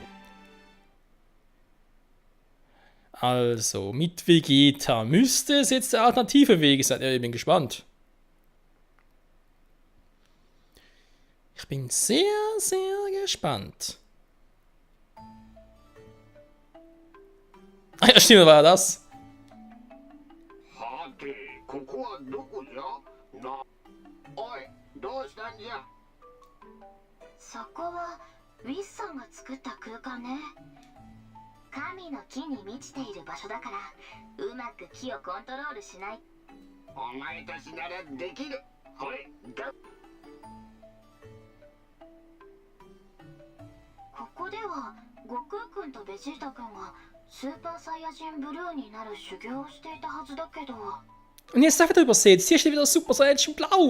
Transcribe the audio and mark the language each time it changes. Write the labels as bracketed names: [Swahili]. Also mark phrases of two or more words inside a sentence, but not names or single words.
[German] Also, mit Vegeta müsste es jetzt der alternative Weg sein. Ich bin gespannt. Ich bin sehr, sehr gespannt. Ah ja, stimmt, war ja das. [Japanese] はてここはどこじゃなおいどうしたんじゃそこはウィスさんが作った空間ね。神の木に満ちている場所だからうまく木をコントロールしない。お前たちならできるほれだここでは悟空くんとベジータくんがスーパーサイヤ人ブルーになる修行をしていたはずだけど。 [German] Und jetzt darf er übersetzt. Hier steht wieder Super Saiyan Blau.